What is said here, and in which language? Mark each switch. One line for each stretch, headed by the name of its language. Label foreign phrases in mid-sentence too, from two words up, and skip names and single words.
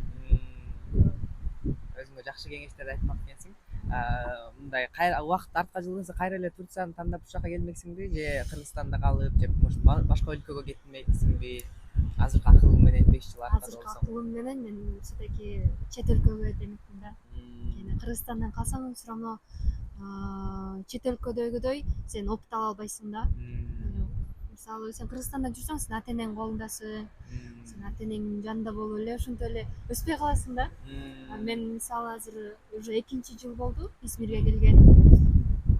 Kyrgyz: Өзүңө жакшы кеңештерди айтмак экенсиң. Мындай убакыт артка жылгынса кайра эле Турцияны тандап ушул жака келмексиңби же Кыргызстанда калып же может башка өлкөгө кетмексиңби? Азыркы акылың менен 5 жыл артка болсоң. Азыркы акылым менен мен все-таки чет өлкөгө демекмин да. Анткени Кыргызстандан калсаң
Russian: все равно
Kyrgyz: чет өлкөдөгүдөй сен опыт ала албайсың да. Мисалы сен Кыргызстанда жүрсөң сен ата энең колундасың, сен ата энеңдин жанында болуп эле ошентип эле өспөй каласың да. Мен мисалы азыр уже 2-жыл болду Измирге келгеним.